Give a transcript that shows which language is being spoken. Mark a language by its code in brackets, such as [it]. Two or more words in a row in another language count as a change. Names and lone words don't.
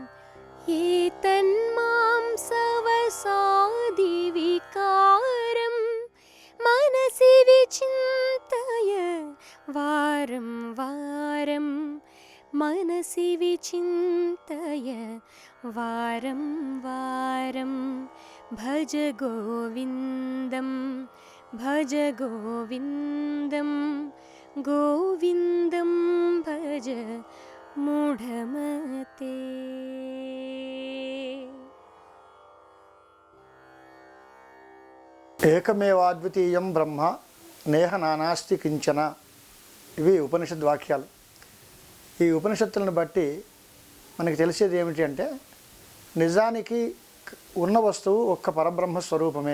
[sa] एतन्मांसवसादिविकारं मनसि विचिन्तय वारं वारं मनसि विचिन्तय वारं वारं भज गोविन्दं भज गोविन्दं गोविन्दं भज मूढमते. ఏకమేవాద్వితీయం బ్రహ్మ నేహ నానాస్తి కించన. [te] ఇవి ఉపనిషత్ వాక్యాలు. ఈ ఉపనిషత్తులను బట్టి మనకి తెలిసేది ఏమిటి అంటే నిజానికి ఉన్న వస్తువు ఒక్క పరబ్రహ్మ స్వరూపమే.